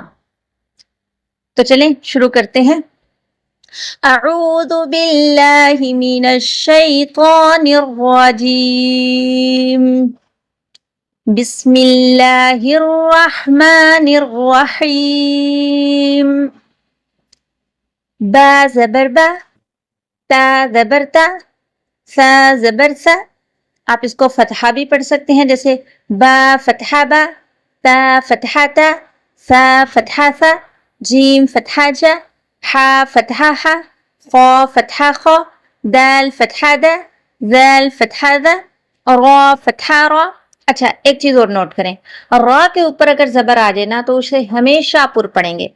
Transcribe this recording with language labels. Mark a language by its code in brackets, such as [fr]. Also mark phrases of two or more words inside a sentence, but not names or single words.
[ur] تو چلیں شروع کرتے ہیں۔ [ar] اعوذ باللہ من الشیطان الرجیم، بسم اللہ الرحمن الرحیم۔ [ur] با زبر با، تا زبر تا، سا زبر سا۔ آپ اس کو فتحہ بھی پڑھ سکتے ہیں، جیسے با فتحہ با، تا فتحہ تا، سا فتحہ سا، جیم فتحہ جا، حا فتحہ حا، خا فتحہ خا، دال فتحہ دا، ذال فتحہ دا، را فتحہ را۔ اچھا ایک چیز اور نوٹ کریں، را کے اوپر اگر زبر آ جائے نا تو اسے ہمیشہ پر پڑھیں گے۔